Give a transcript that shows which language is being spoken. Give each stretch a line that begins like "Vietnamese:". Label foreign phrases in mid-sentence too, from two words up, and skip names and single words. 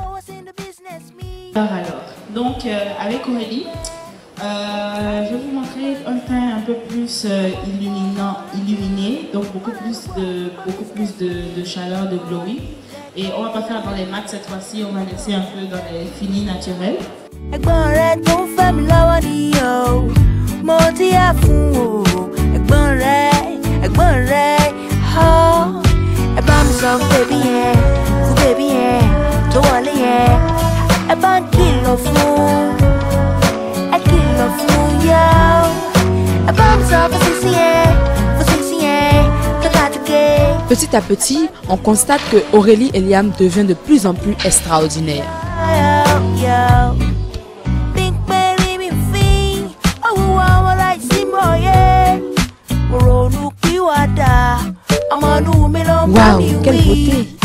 French: Donc avec Aurélie, je vais vous montrer un teint un peu plus illuminé, donc beaucoup plus de chaleur, de glowy. Et on va pas faire dans les mats cette fois-ci, on va laisser un peu dans les finis naturels.
Yoruba: Ẹ̀gbọ́n rẹ̀ tó ń fẹ́ mi lọ́wọ́ ni o, mo ti yà fún o. Ẹ̀gbọ́n rẹ̀, ẹ bá mi sọ fún bèbí yẹn tó wọlé yẹn. Ẹ bá ń kìlọ̀ fún yá. Ẹ bá mi sọ fún sísí yẹn tó kàtúkè.
French: Petit à petit, on constate que Aurélie Eliam devient de plus en plus extraordinaire. Waouh, quelle beauté!